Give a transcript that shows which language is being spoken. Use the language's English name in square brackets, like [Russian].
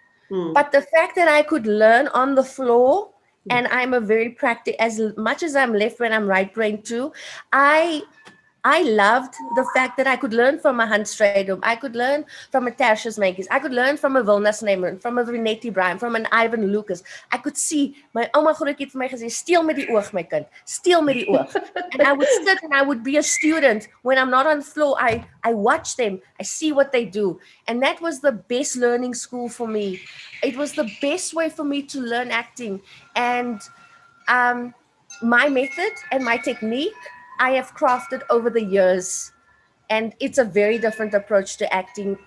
[English] But the fact that I could learn on the floor, and I'm a very practical, as much as I'm left when I'm right brain too, I loved the fact that I could learn from a Hans Stradum. I could learn from a Tertius Menkes. I could learn from a Wilna Snyman, from a Renetti Bryan, from an Ivan Lucas. I could see, [Afrikaans] my oma grootjie het vir my gesê, steel met die oog, my kind, steel met die oog. [English] And I would sit and I would be a student. When I'm not on the floor, I watch them. I see what they do. And that was the best learning school for me. It was the best way for me to learn acting. And my method and my technique, I have crafted over the years, and it's a very different approach to acting.